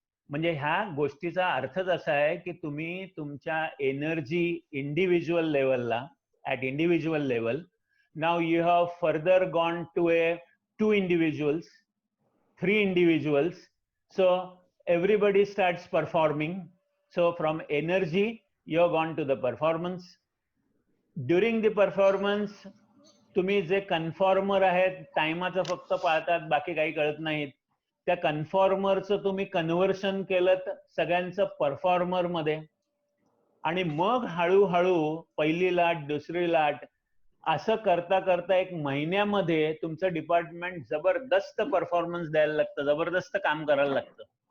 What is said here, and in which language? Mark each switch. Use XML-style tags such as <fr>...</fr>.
<mr>म्हणजे ह्या गोष्टीचा अर्थच असा आहे की तुम्ही तुमच्या एनर्जी इंडिव्हिज्युअल लेवलला, at individual level,</mr> <en>Now you have further gone to 2 individuals, 3 individuals. So everybody starts performing. So from energy you have gone to the performance. During the performance</en> <mr>तुम्ही जे कन्फॉर्मर आहेत, टाइमाचं फक्त पाळतात, बाकी काही कळत नाहीत, त्या कन्फॉर्मरचं तुम्ही कन्व्हर्शन केलं सगळ्यांचं परफॉर्मर मध्ये, आणि मग हळूहळू पहिली लाट, दुसरी लाट, असं करता करता 1 महिन्यामध्ये तुमचं डिपार्टमेंट जबरदस्त परफॉर्मन्स द्यायला लागतं, जबरदस्त काम करायला लागतं.</mr>